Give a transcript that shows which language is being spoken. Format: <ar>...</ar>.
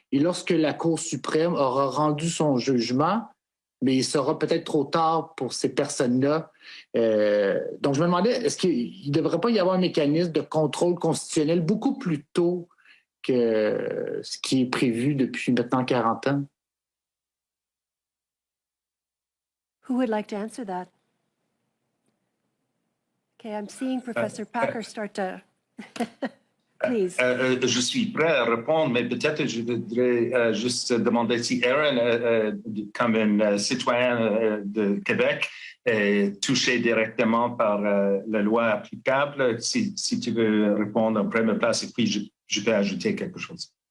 <fr>Et lorsque la Cour suprême aura rendu son jugement, mais il sera peut-être trop tard pour ces personnes-là. Donc, je me demandais, est-ce qu'il ne devrait pas y avoir un mécanisme de contrôle constitutionnel beaucoup plus tôt que ce qui est prévu depuis maintenant 40 ans?</fr> <en>Who would like to answer that? Okay, I'm seeing Professor Packer start to... Please.</en> <fr>Je suis prêt à répondre, mais peut-être je voudrais juste demander si Aaron, comme un citoyen de Québec, est touché directement par la loi applicable. Si tu veux répondre en première place, et puis je peux ajouter quelque chose.</fr>